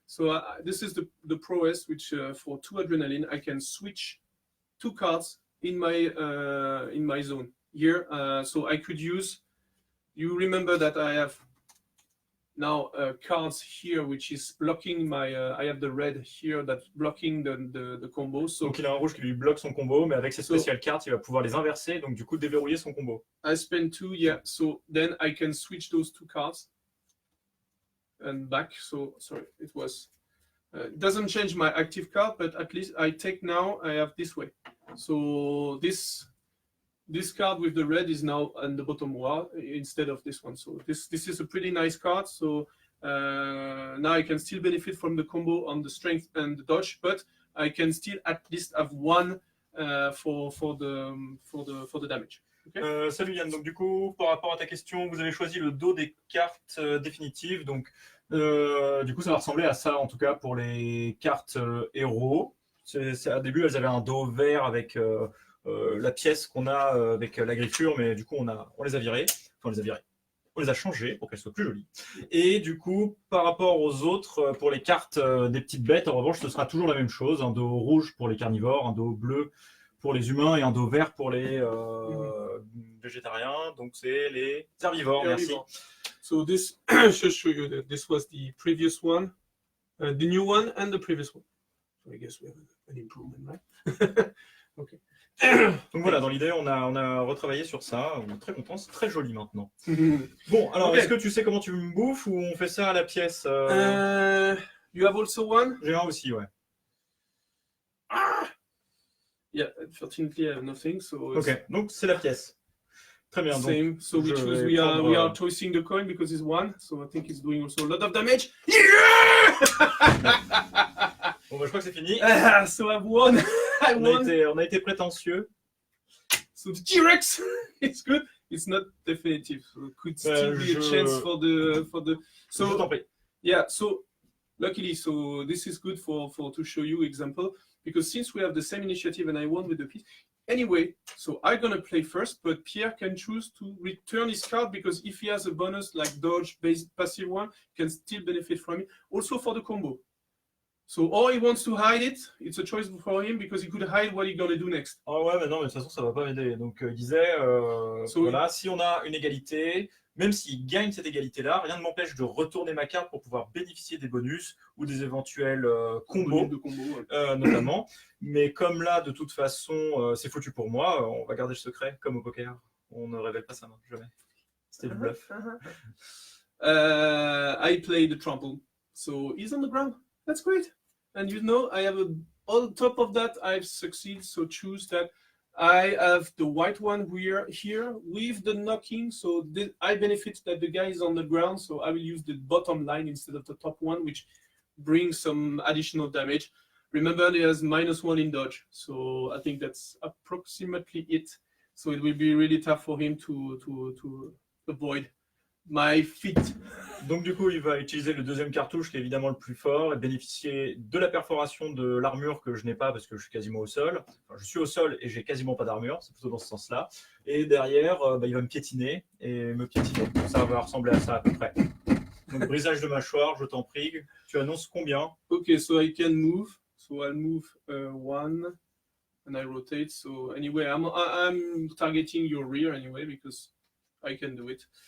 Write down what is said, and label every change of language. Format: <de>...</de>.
<en>So this is the prowess, which for 2 adrenaline, I can switch 2 cards in my zone here. So I could use. You remember that I have now cards here, which is blocking my. I have the red here that's blocking the combo. So</en> <fr>donc il a un rouge qui lui bloque son combo, mais avec ses spéciales cartes, il va pouvoir les inverser, donc du coup déverrouiller son combo.</fr> <en>I spend 2, yeah. So then I can switch those 2 cards and back. So sorry, it was It doesn't change my active card, but at least I take now, I have this way. So this card with the red is now on the bottom wall instead of this one. So this is a pretty nice card. So now I can still benefit from the combo on the strength and the dodge, but I can still at least have one for the damage. Okay.</en> <fr>Salut Yann, donc du coup, par rapport à ta question, vous avez choisi le dos des cartes définitives. Donc, du coup, ça va ressembler à ça, en tout cas, pour les cartes héros. À début, elles avaient un dos vert avec la pièce qu'on a avec la griffure, mais du coup, on les a virées. Enfin, on les a changées pour qu'elles soient plus jolies. Et du coup, par rapport aux autres, pour les cartes des petites bêtes, en revanche, ce sera toujours la même chose. Un dos rouge pour les carnivores, un dos bleu pour les humains et un dos vert pour les végétariens. Donc, c'est les herbivores. Merci.</fr> <en>So this, just show you that this was the previous one, the new one, and the previous one. So I guess we have an improvement, right? Okay.</en> <fr>Donc voilà, dans l'idée, on a retravaillé sur ça. On est très content, c'est très joli maintenant. Bon, alors, est-ce que tu sais comment tu me bouffes ou on fait ça à la pièce</fr> <en>You have also one?</en> <fr>J'ai un aussi, ouais.</fr> <en>Yeah, unfortunately I have nothing. So</en> <fr>Ok, donc c'est la pièce. Très bien.</fr> <en>Same.</en> <fr>Donc,</fr> <en>so we are tossing the coin because it's one. So I think it's doing also a lot of damage.</en> <fr>Bon, bah, je crois que c'est fini.</fr> <en>So I've won. I won.</en> <fr>On a été prétentieux.</fr> <en>So the T-Rex, it's good. It's not definitive. So it could still be a chance for the.</en> <fr>Je t'en prie.</fr> <en>Yeah. So luckily, so this is good for to show you example because since we have the same initiative and I won with the piece. Anyway, so I'm gonna play first, but Pierre can choose to return his card because if he has a bonus like dodge based passive one, can still benefit from it. Also for the combo. So or he wants to hide it, it's a choice for him because he could hide what he's gonna do next.</en> <fr>Ah ouais, mais non, mais de toute façon, ça va pas m'aider. Donc il disait, voilà, si on a une égalité, même s'il gagne cette égalité-là, rien ne m'empêche de retourner ma carte pour pouvoir bénéficier des bonus ou des éventuels combos, Ouais. notamment. Mais comme là, de toute façon, c'est foutu pour moi, on va garder le secret, comme au poker. On ne révèle pas sa main, jamais. C'était du bluff.</fr> <en>I play the trample. So he's on the ground. That's great. And you know, I have on top of that, I've succeeded. So choose that. I have the white one here with the knocking. So I benefit that the guy is on the ground. So I will use the bottom line instead of the top one, which brings some additional damage. Remember, there's -1 in dodge. So I think that's approximately it. So it will be really tough for him to avoid my feet.</en> <fr>Donc du coup, il va utiliser le deuxième cartouche qui est évidemment le plus fort et bénéficier de la perforation de l'armure que je n'ai pas parce que je suis quasiment au sol. Enfin, je suis au sol et j'ai quasiment pas d'armure, c'est plutôt dans ce sens-là. Et derrière, il va me piétiner et me piétiner. Donc, ça va ressembler à ça à peu près. Donc brisage de mâchoire, je t'en prie. Tu annonces combien?</fr> <en>Okay, so I can move. So I'll move one and I rotate. So anyway, I'm targeting your rear anyway because I can do it.</en>